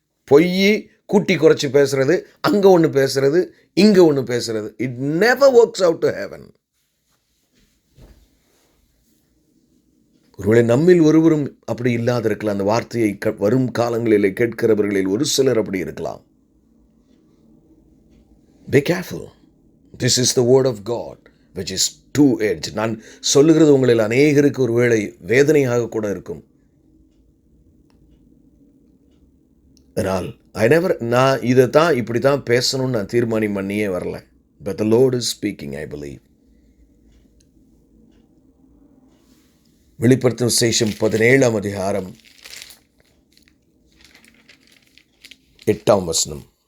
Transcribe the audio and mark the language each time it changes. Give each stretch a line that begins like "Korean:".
Tamil: பொய்யை கூட்டி குறைச்சி பேசுறது, அங்கே ஒன்று பேசுறது, இங்கே ஒன்று பேசுறது.
English: It never works out to heaven.
Tamil: ஒருவேளை நம்மில் ஒருவரும் அப்படி இல்லாது இருக்கலாம். அந்த வார்த்தையை வரும் காலங்களில் கேட்கிறவர்களில் ஒரு சிலர் அப்படி இருக்கலாம்.
English: Be careful. This is the word of God, which is two-edged.
Tamil: நான் சொல்லுகிறது உங்களில் அநேகருக்கு ஒருவேளை வேதனையாக கூட இருக்கும். ஆனால் நான் இதை தான் இப்படி தான் பேசணும்னு நான் தீர்மானம் பண்ணியே வரல.
English: But the Lord is speaking, I believe.
Tamil: வெளிப்படுத்தின விசேஷம் 17 அதிகாரம் 8 வசனம்.